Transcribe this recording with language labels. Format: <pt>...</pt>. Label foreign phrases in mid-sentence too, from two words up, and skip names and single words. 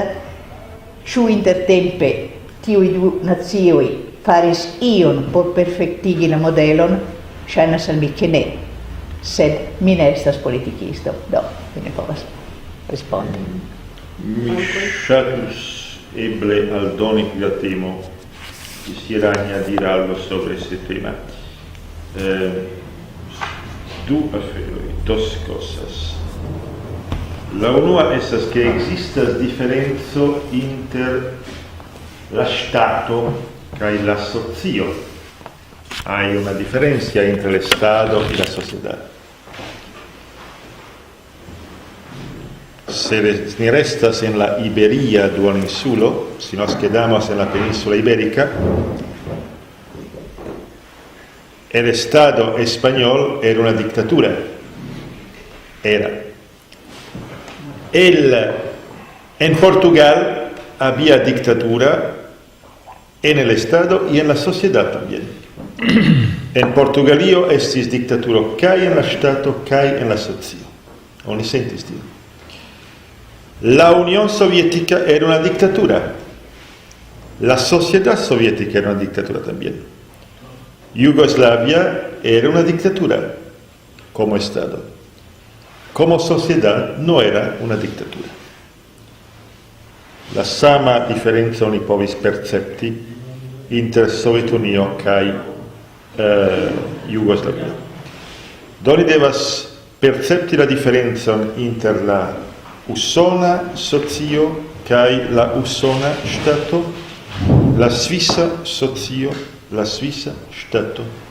<eo>Ĉu intertempe tiuj du nacioj faris ion por perfektigi la modelon? Ŝajnas al mi ke ne. Sed mi ne estas politikisto, do mi ne povas respondi. Mi ŝatus eble aldoni pri la temo,</eo> <es>quisiera añadir algo sobre este tema.</es> <eo>Du aferoj,</eo> <es>dos cosas.</es> <eo>La unua estas que existas diferenco inter la Stato kaj la socio.</eo> <es>Hay una diferencia entre el Estado y la sociedad.</es> <eo>Si restas en la Iberia duoninsulo,</eo> <es>si nos quedamos en la península ibérica, el Estado español era una dictadura. En Portugal había dictadura en el Estado y en la sociedad también.</es> <eo>En Portugalio estis dictaturo kaj en la Stato kaj en la socio. Oni sentis tion.</eo> <es>La Unión Soviética era una dictadura. La sociedad soviética era una dictadura también. Yugoslavia era una dictadura como Estado. Como sociedad no era una dictadura.</es> <eo>La sama diferenza oni povis percepti inter Sovetunio kaj Jugoslavio. Doni devas percepti la diferencon inter la usona socio kaj la usona ŝtato, la svisa socio, la svisa ŝtato.</eo>